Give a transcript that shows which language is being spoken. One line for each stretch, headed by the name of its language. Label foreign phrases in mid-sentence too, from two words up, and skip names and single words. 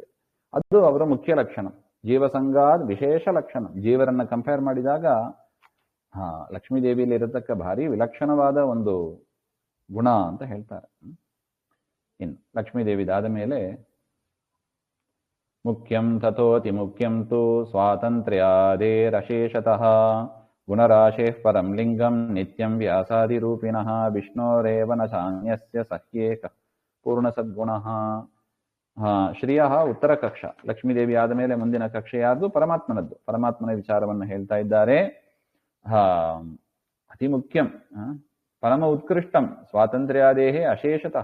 Kannada: ಅದು ಅವರ ಮುಖ್ಯ ಲಕ್ಷಣ. ಜೀವಸಂಗಾದ್ ವಿಶೇಷ ಲಕ್ಷಣ. ಜೀವರನ್ನ ಕಂಪೇರ್ ಮಾಡಿದಾಗ ಲಕ್ಷ್ಮೀದೇವಿಯಲ್ಲಿ ಇರತಕ್ಕ ಭಾರಿ ವಿಲಕ್ಷಣವಾದ ಒಂದು ಗುಣ ಅಂತ ಹೇಳ್ತಾರೆ. ಇನ್ನು ಲಕ್ಷ್ಮೀದೇವಿದಾದ ಮೇಲೆ
Sanskrit: ಮುಖ್ಯಂ ತಥೋತಿ ಮುಖ್ಯಂ ತು ಸ್ವಾತಂತ್ರ್ಯಾದೇರಶೇಷತಃ ಗುಣರಾಶೇಃ ಪರಂ ಲಿಂಗಂ ನಿತ್ಯಂ ವ್ಯಾಸಾದಿರೂಪಿಣಃ ವಿಷ್ಣೋರೇವ ನ ಚಾನ್ಯಸ್ಯ ಸಹ್ಯೇಕಃ ಪೂರ್ಣಸದ್ಗುಣಃ. ಶ್ರೀಯ ಉತ್ತರ ಕಕ್ಷ,
Kannada: ಲಕ್ಷ್ಮೀದೇವಿ ಆದ ಮೇಲೆ ಮುಂದಿನ ಕಕ್ಷೆ ಯಾರ್ದು? ಪರಮಾತ್ಮನದ್ದು. ಪರಮಾತ್ಮನ ವಿಚಾರವನ್ನು ಹೇಳ್ತಾ ಇದ್ದಾರೆ.
Sanskrit: ಅತಿ ಮುಖ್ಯಂ ಪರಮ ಉತ್ಕೃಷ್ಟಂ ಸ್ವಾತಂತ್ರ್ಯಾದೇಹೇ ಅಶೇಷತಃ.